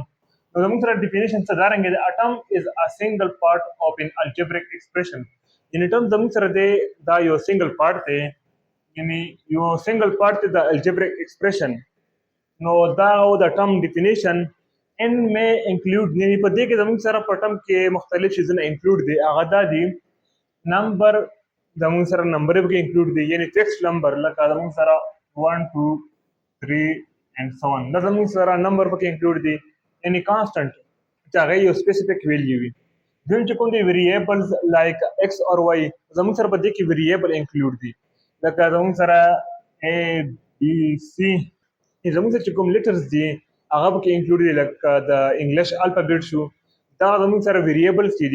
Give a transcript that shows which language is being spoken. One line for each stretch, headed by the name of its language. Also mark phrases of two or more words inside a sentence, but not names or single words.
Pashto: نو زموږ سره ډیفینیشن څه دارنګه دی.
English: a term is a single part of an algebraic expression,
Pashto: یعنې ټرم زموږ سره دی دا یو
English: single part
Pashto: دی، یعنې یو
English: single part
Pashto: دی د
English: algebraic expression.
Pashto: نو دا او د
English: term definition in may include،
Pashto: یعنې په دې کې زموږ سره په ټرم کې مختلف شیزونه انکلوډ دي. هغه دا دي نمبر، زموږ سره نمبر به انکلوډ دي، یعنی
English: text number
Pashto: لکه زموږ سره 1 2 3
English: and so on.
Pashto: دا زموږ سره نمبر پکې انکلوډ دي، یعنی کانسټنټ چې هغه یو
English: specific value
Pashto: وي. دویم چې کوم دي
English: variables like x or y,
Pashto: زموږ سره په دې کې ویریبل انکلوډ دي لکه زموږ سره A B C. زموږ سره چې کوم لیټرز دي هغه پکې انکلوډ دي لکه د
English: English alphabet
Pashto: شو، دا زموږ سره ویریبلز دي.